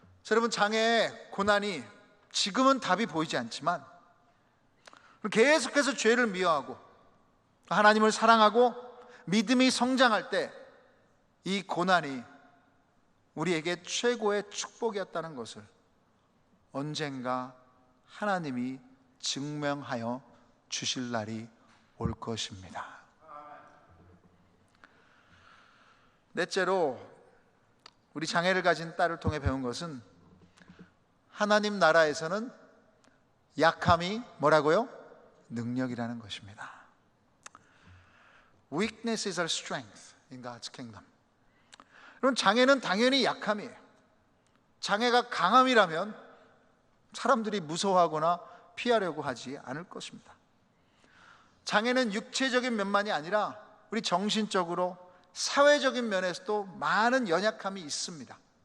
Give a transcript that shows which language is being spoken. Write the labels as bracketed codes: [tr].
[ko] 여러분, 장애의 고난이 지금은 답이 보이지 않지만 계속해서 죄를 미워하고 하나님을 사랑하고 믿음이 성장할 때 이 고난이 우리에게 최고의 축복이었다는 것을 언젠가 하나님이 증명하여 주실 날이 올 것입니다. 넷째로 우리 장애를 가진 딸을 통해 배운 것은 하나님 나라에서는 약함이 뭐라고요? 능력이라는 것입니다. [en] Weakness is our strength in God's kingdom. [ko] 여러분, 장애는 당연히 약함이에요. 장애가 강함이라면 사람들이 무서워하거나 피하려고 하지 않을 것입니다. 장애는 육체적인 면만이 아니라 우리 정신적으로 사회적인 면에서도 많은 연약함이 있습니다.